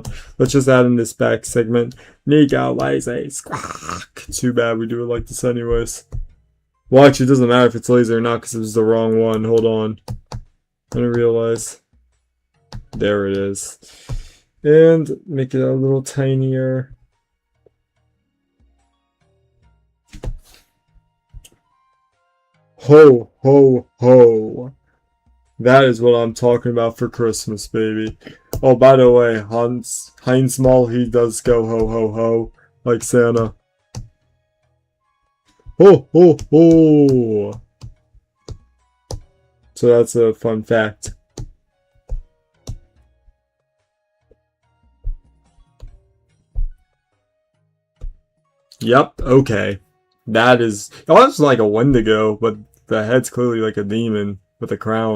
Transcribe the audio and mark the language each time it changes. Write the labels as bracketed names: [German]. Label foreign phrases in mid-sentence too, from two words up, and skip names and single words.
[English] Let's just add in this back segment. Nico, lazy, squawk. Too bad we do it like this anyways. Well, actually, it doesn't matter if it's lazy or not because it was the wrong one. Hold on. I didn't realize. There it is. And make it a little tinier. Ho, ho, ho. That is what I'm talking about for Christmas, baby. Oh, by the way, Heinz Mall, he does go ho, ho, ho, like Santa. Ho, ho, ho. So that's a fun fact. Yep, okay. That is... Oh, that's like a Wendigo, but the head's clearly like a demon with a crown.